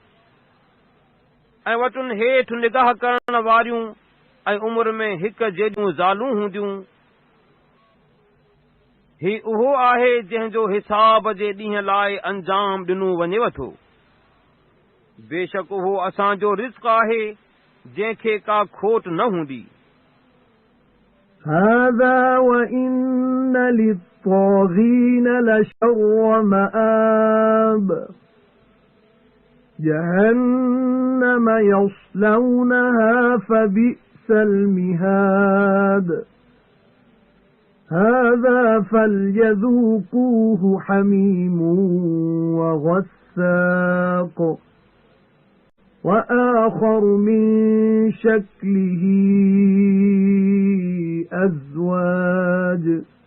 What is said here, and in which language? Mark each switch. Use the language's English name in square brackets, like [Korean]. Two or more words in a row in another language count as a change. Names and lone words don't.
[Sindhi] ऐं वटुनि हेठि निगाह करण वारियूं ऐं उमिरि में हिकु जहिड़ियूं ज़ालूं हूंदियूं ही उहो आहे जंहिंजो हिसाब जे ॾींहं लाइ अंजाम ॾिनो वञेव थो बेशक उहो असांजो रिज़्क़ आहे जंहिंखे का खोट न हूंदी [Arabic] هَذَا وَإِنَّ لِلطَّاغِينَ لَشَرَّ مَآبٍ جَهَنَّمَ يَصْلَوْنَهَا فَبِئْسَ الْمِهَادُ هَذَا فَلْيَذُوقُوهُ حَمِيمٌ وَغَسَّاقٌ وَآخَرُ مِنْ شَكْلِهِ أَزْوَاجٌ